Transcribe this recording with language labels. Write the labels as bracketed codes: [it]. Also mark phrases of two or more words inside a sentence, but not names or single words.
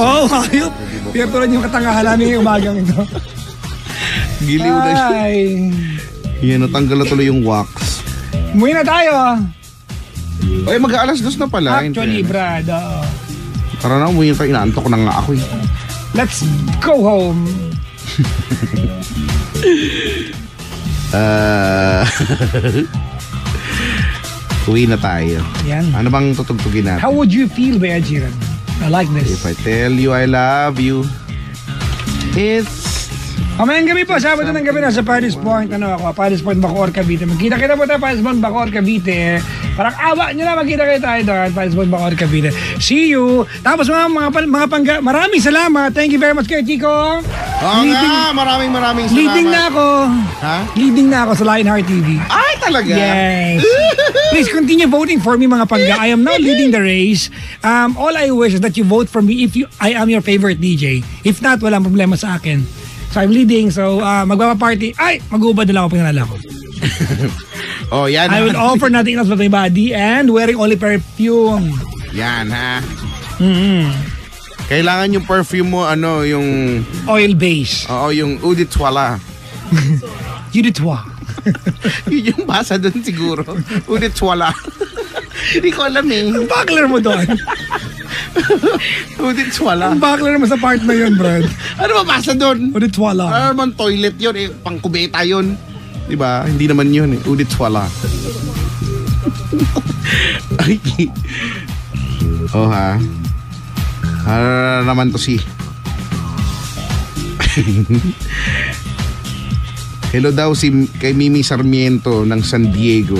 [tl] Wow, ayop. Pinatulan yung katangahan namin yung umagang ito. Giliw na siya. Ay. Yan, natanggal na tuloy yung wax. Umuwi na tayo. Oy, mag-aalas 2 na pala. Actually, Brad. Tara na, umuwi na tayo. Inaantok na nga ako eh. [en] Let's go home. [tl] Uwi na tayo. Yan. Ano bang tutugtugin natin? [en] How would you feel, Ed Sheeran? I like this. If I tell you I love you, it's... [tl] Mamayang gabi po, Sabado ng gabi na sa Paris Point. Paris Point, Bacoor, Cavite. Magkita-kita po tayo, Paris Point, Bacoor, Cavite. Parang awa nyo na, magkita-kita tayo doon, Paris Point, Bacoor, Cavite. [en] See you! [tl] Tapos mga pangga, maraming salamat. [en] Thank you very much kay Chico. [tl] Oo nga, maraming salamat. Leading na ako. Ha? Leading na ako sa Lionheart TV. Ay, talaga? [en] Yes. Please continue voting for me, [tl] mga pangga. [en] I am now leading the race. All I wish is that you vote for me if I am your favorite DJ. If not, [tl] walang problema sa akin. [en] So I'm leading, so magpapaparty. [tl] Ay, mag-ubad na lang ako pangalala ko. Oh, yan. [en] I will offer nothing else but my body and wearing only perfume. [tl] Yan, ha? Mm-hmm. Kailangan yung perfume mo, yung... [en] Oil base. [tl] Oo, yung [fr] Eau de Toilette. Eau de Toi. [tl] Yun yung basa doon siguro. [fr] Eau de Toilette. [tl] Hindi ko alam eh. Ang buckler mo doon. [fr] Eau de Toilette. [tl] Ang buckler mo sa part na yun, Brad. Ano ba basa doon? [fr] Eau de Toilette. [tl] Naman toilet yun eh. Pangkubeta yun. Diba? Hindi naman yun eh. [fr] Eau de Toilette. [tl] Ay. Oh ha. Ano naman to si... Hello daw kay Mimi Sarmiento ng San Diego.